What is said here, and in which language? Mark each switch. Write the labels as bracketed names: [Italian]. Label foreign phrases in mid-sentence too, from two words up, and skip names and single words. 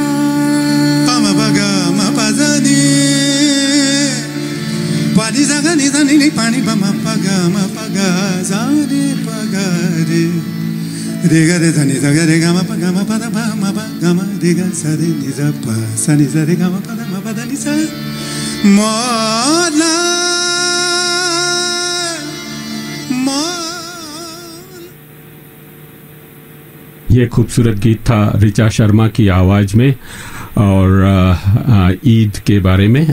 [Hindi] पमा पगा मा पजनी पानी जागा नि जानी नि पानी पमा पगा मा पगा जारे पगा रे रे गा रे जानी जागा रे गा मा पगा मा पदा पा मा पा गा मा रे गा सा रे नि जा पा सा नि जा रे गा मा पदा नि सा मौला ये खूबसूरत गीत था ऋचा शर्मा की आवाज़ में और ईद के बारे में।